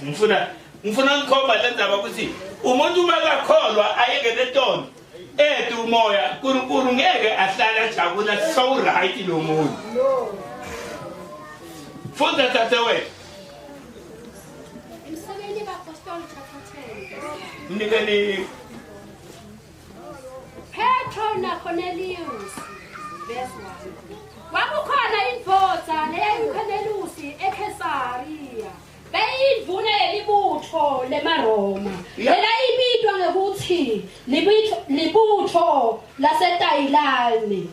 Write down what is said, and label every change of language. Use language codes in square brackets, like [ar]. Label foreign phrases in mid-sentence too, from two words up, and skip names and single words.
[ss] Ngifuna ngikhomba lendaba ukuthi umuntu makakholwa ayekele tono. Umoya uNkulunkulu ngeke ahlala ajabula [en] so right [ss] lo muntu. Funda tatewethu. Imsebeni kaApostoli chapter 10. Mnikeni Petro na Cornelius verse 1. Wakukhona indvodza leyayiuCornelius eKesaria. Beyivune libutho lemaRoma. Lelayibitwa ngekuthi libutho laseTayilani.